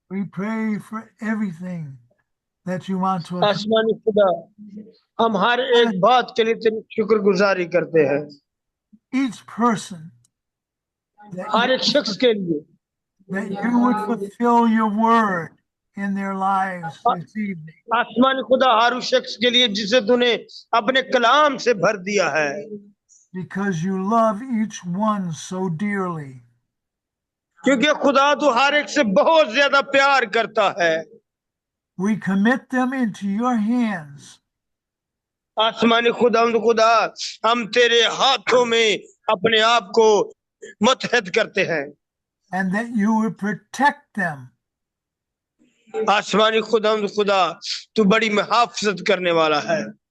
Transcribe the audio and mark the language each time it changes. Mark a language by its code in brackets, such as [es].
[en] we pray for everything that you want to accomplish. [ur] आसमानी खुदा, हम हर एक बात के लिए तेरी शुक्रगुजारी करते हैं. [en] Each person [ur] हर एक शख्स के लिए [en] that you would fulfill your word in their lives this evening. [ur] आसमानी खुदा हर उस शख्स के लिए जिसे तूने अपने कलाम से भर दिया है, [en] Because you love each one so dearly. [ur] क्योंकि खुदा तू हर एक से बहुत ज्यादा प्यार करता है. [en] We commit them into your hands. [ur] आसमानी खुदा हम तेरे हाथों में अपने आप को मुतहद करते हैं. [en] And that you would protect them. [ur] आसमानी खुदा तू बड़ी मुहाफिजत करने वाला है.